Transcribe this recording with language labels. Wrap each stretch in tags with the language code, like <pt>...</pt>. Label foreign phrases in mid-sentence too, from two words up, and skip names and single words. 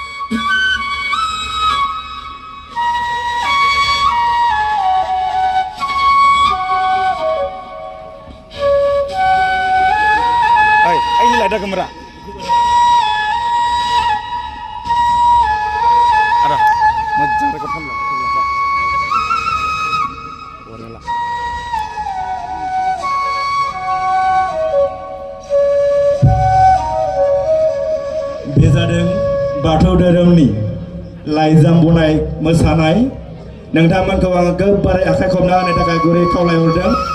<ms>Ini ada kamera. Ada. Macam rekod kamera. Warna.</ms> <brx>बेजादों बाथौ धोरोमनि लाइजाम बनाय मोसानाय नोंथांमोनखौ आङो गोबारै आखाइ खबना होनो थाखाय गुरै खावलायहरदों।</brx>